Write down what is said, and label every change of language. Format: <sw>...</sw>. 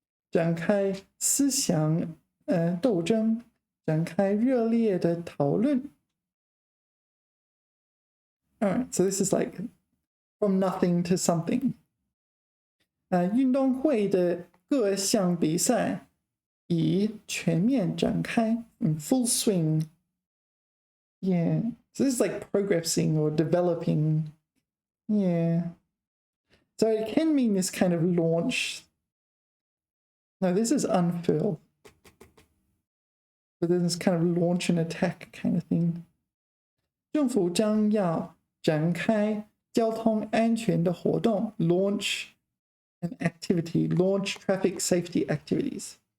<zh>展开思想斗争, 展开热烈的讨论.</zh> <en>All right, so this is like from nothing to something.</en> <zh>运动会的各项比赛已全面展开,</zh> <en>in full swing. Yeah, so this is like progressing or developing. Yeah. So it can mean this kind of launch. No, this is unfurl. But then this kind of launch and attack kind of thing.</en> <zh>政府将要展开交通安全的活动,</zh> <en>launch an activity, launch traffic safety activities.</en>